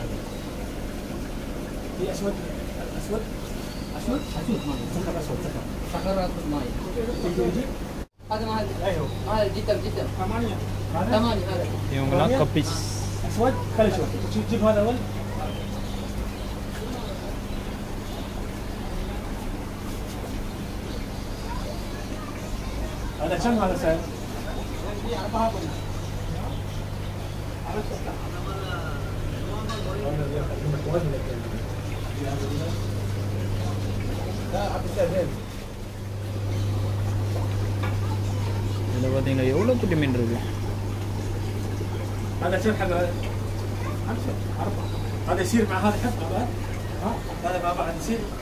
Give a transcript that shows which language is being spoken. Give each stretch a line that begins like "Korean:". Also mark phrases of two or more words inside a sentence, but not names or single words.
Tamil: இவங்கெல்லாம் கப்பிஸ்.
Arabic: هذا كم هذا سعر؟
Tamil: இதில் பார்த்தீங்கன்னா எவ்வளோ குட்டி மீன் இருக்கு.
Arabic: هذا كم حبة؟ 4. هذا يصير مع هذا حبة بعد؟ هذا مع بعض يصير؟